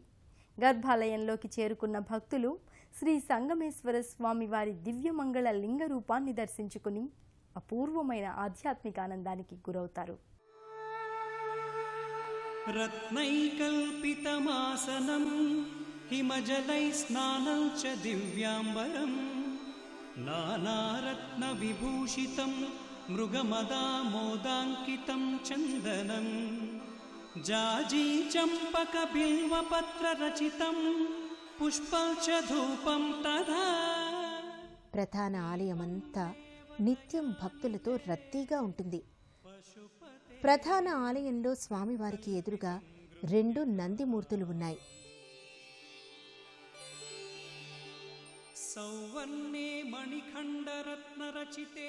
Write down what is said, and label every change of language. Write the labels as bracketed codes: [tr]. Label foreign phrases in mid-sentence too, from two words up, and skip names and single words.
[te] గర్భాలయంలోకి చేరుకున్న భక్తులు శ్రీ సంగమేశ్వర స్వామి వారి దివ్యమంగళ లింగ రూపాన్ని దర్శించుకుని అపూర్వమైన ఆధ్యాత్మిక ఆనందానికి గురవుతారు. [sa] రత్నైకల్పితమాసనం हिमजलै स्नानं च दिव्याम्बरं नानारत्नविभूषितं मृगमदामोदाङ्कितं चन्दनं जाजीचम्पकबिल्वपत्ररचितं पुष्पं च धूपं तथा. [te] ప్రధాన ఆలయమంతా నిత్యం భక్తులతో రద్దీగా ఉంటుంది. ప్రధాన ఆలయంలో స్వామివారికి ఎదురుగా 2 నందిమూర్తులు ఉన్నాయి. [sa] సౌవర్ణే మణిఖండరత్నరచితే